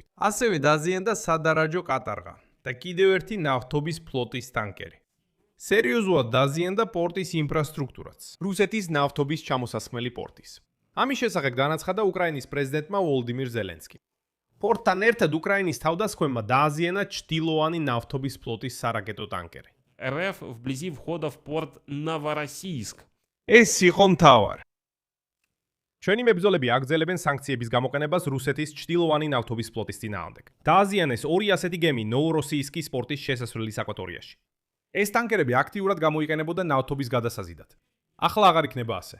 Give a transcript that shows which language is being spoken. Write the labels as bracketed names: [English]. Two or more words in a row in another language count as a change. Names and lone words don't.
[Georgian] ასევე დაზიანდა სადარაჯო კატარღა და კიდევ ერთი ნავთობის ფლოტის ტანკერი. სერიოზულად დაზიანდა პორტის ინფრასტრუქტურაც, რუსეთის ნავთობის ჩამოსასხმელი პორტის. ამის შესახებ განაცხადა უკრაინის პრეზიდენტმა ვოლოდიმირ ზელენსკიმ. პორტთან ერთად უკრაინის თავდასხმებმა დააზიანა ჩtildeოვანი ნავთობის ფლოტის სარაკეტო ტანკერი. [Russian] РФ вблизи входа в порт Новороссийск. [Georgian] ეს იყო მთავარი. ჩვენი მებრძოლები აგრძელებენ სანქციების გამოყენებას რუსეთის ჩtildeოვანი ნავთობის ფლოტის წინააღმდეგ. დააზიანეს 2 ასეთი გემი ნოვოროსიისკის პორტის შესასვლელის აკვატორიაში. ეს ტანკერები აქტიურად გამოიყენებოდა ნავთობის გადასაზიდად. ახლა აღარ იქნება ასე.